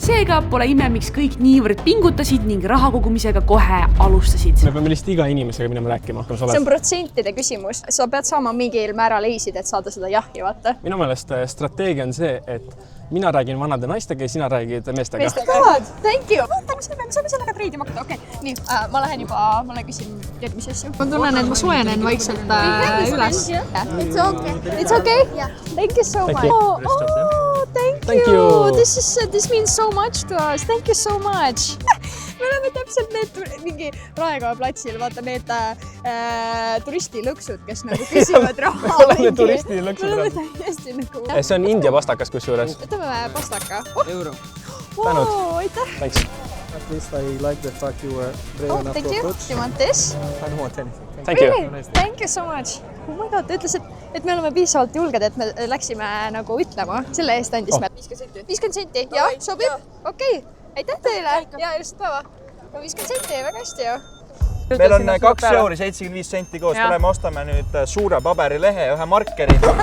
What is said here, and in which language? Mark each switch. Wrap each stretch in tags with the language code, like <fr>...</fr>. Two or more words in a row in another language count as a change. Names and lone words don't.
<et>seega pole ime, miks kõik niivõrd pingutasid ning raha kogumisega kohe alustasid. me peame lihtsalt iga inimesega minema rääkima. See on protsentide küsimus. Sa pead saama mingil määral eisida, et saada seda jahhi, vaata. Minu meelest strateegia on see, et mina räägin vanade naistega ja sina räägid meestega.</et> <en>God, thank you.</en> <et>Me saame sellega treidima hakata. Okei, nii, ma lähen juba, ma küsin järgmisi asju. Ma tunnen, et ma soojenen vaikselt üles.</et> <en>It's okay. It's okay? Thank you so much. Oh, thank you. This means so much to us. Thank you so much.</en> <et>Me oleme täpselt need mingi Raekoja platsil, vaata need turistilõksud, kes nagu küsivad raha. Oleme turistilõksud. Me oleme täiesti nagu... See on India pastakas kusjuures. Võtame pastaka. Euro. Tänud. Aitäh.</et> <en>Thanks. At least I like the fact you were brave enough thank to you. approach. Do you want this? I don't want anything. Thank you. Thank you so much. Oh my god,</en> <et>ta ütles, et me oleme piisavalt julged, et me läksime nagu ütlema. Selle eest andis me 50 senti. Jah, sobib? Okei. Aitäh teile. Ja ilusat päeva. 50 senti, väga hästi ju. Meil on 2 euri 75 senti koos. Me ostame nüüd suure paberilehe ja ühe markeri.</et>